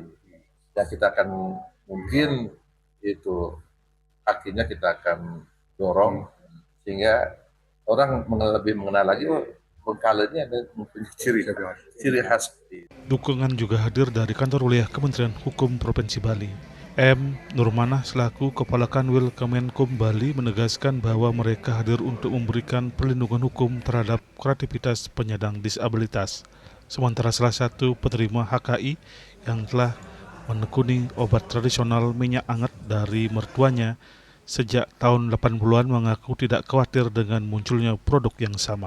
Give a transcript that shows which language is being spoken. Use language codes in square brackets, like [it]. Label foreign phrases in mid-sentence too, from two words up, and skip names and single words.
[id] Dan kita akan mungkin itu akhirnya kita akan dorong sehingga orang lebih mengenal lagi Bengkale ini ada mempunyai ciri khas. Dukungan juga hadir dari kantor wilayah Kementerian Hukum Provinsi Bali. M. Nurmanah selaku Kepala Kanwil Kemenkum Bali menegaskan bahwa mereka hadir untuk memberikan perlindungan hukum terhadap kreativitas penyandang disabilitas. Sementara salah satu penerima HKI yang telah menekuni obat tradisional minyak anget dari mertuanya sejak tahun 80-an mengaku tidak khawatir dengan munculnya produk yang sama.